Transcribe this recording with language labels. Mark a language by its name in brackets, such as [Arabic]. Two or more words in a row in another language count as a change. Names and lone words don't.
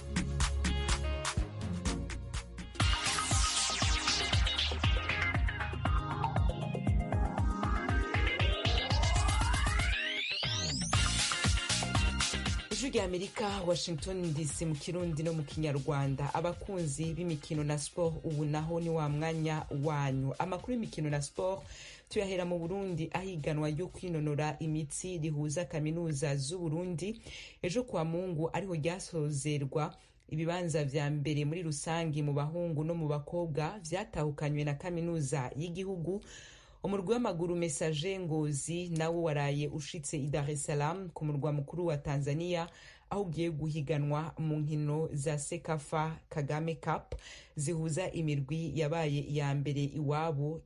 [Rundi] ijwi rya Amerika, Washington DC, mu Kirundi no mu Kinyarwanda. Abakunzi b'imikino na sport, ubu naho ni wa mwanya wanyu. Amakuru y'imikino na sport tuyahera mu Burundi, ahiganwa ryo kwinonora imitsi rihuza kaminuza z'u Burundi ejo kwa Mungu ariho ryasozerwa. Ibibanza vya mbere muri rusangi mu bahungu no mu bakobwa vyatahukanywe na kaminuza y'igihugu. Umurwi w'amaguru Messager Ngozi nawo waraye ushitse i Dar es Salaam ku murwa mukuru wa Tanzania, aho ugiye guhiganwa mu nkino za Sekafa Kagame Cup zihuza imirwi yabaye iya mbere iwabo.